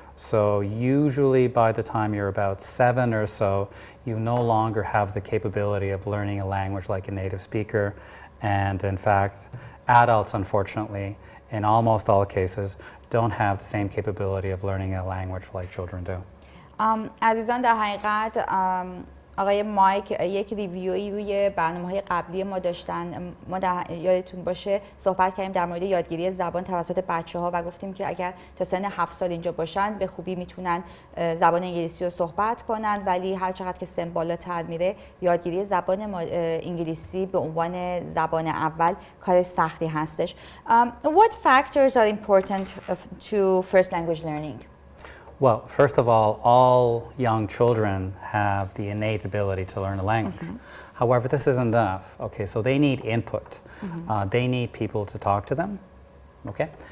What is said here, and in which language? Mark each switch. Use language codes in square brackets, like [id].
[en] So usually by the time you're about 7 or so, you no longer have the capability of learning a language like a native speaker. And in fact, adults, unfortunately, in almost all cases, don't have the same capability of learning a language like children do. [fa] عزیزان در حقیقت آقای مایک یک ریویوی روی برنامه‌های قبلی ما داشتن. ما یادتون باشه صحبت کردیم در مورد یادگیری زبان توسط بچه‌ها و گفتیم که اگر تا سن 7 سال اینجا باشن به خوبی میتونن زبان انگلیسی رو صحبت کنن، ولی هر چقدر که سن بالاتر میره یادگیری زبان انگلیسی به عنوان زبان اول کار سختی هستش. [en] What factors are important to first language learning? Well, first of all young children have the innate ability to learn a language. However, this isn't enough. Okay, so they need input. They need people to talk to them, okay?